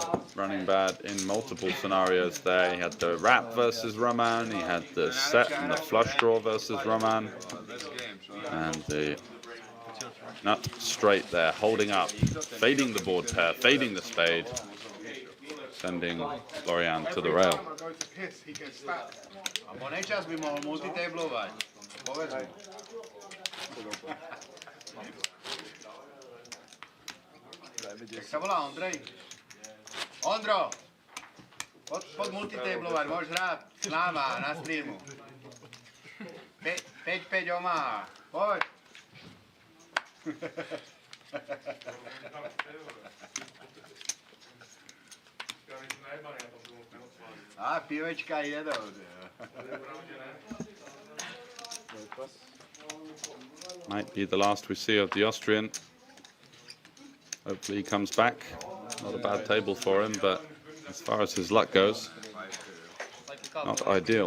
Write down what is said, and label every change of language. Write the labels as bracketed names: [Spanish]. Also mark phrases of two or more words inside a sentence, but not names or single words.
[English] Running bad in multiple scenarios there. He had the wrap versus Roman. He had the set and the flush draw versus Roman. And the nut straight there, holding up, fading the board pair, fading the spade, sending Florian to the rail. [Slovak] Nečas by mohol multitablovať. Povedz mu. Jak sa volá Ondrej? Ondro! Poď multitablovať, môžeš hrať s náma na streamu. 5-5 Omaha. Poď. [Czech] A pivečka jedou. [English] Might be the last we see of the Austrian. Hopefully he comes back. Not a bad table for him, but as far as his luck goes, not ideal.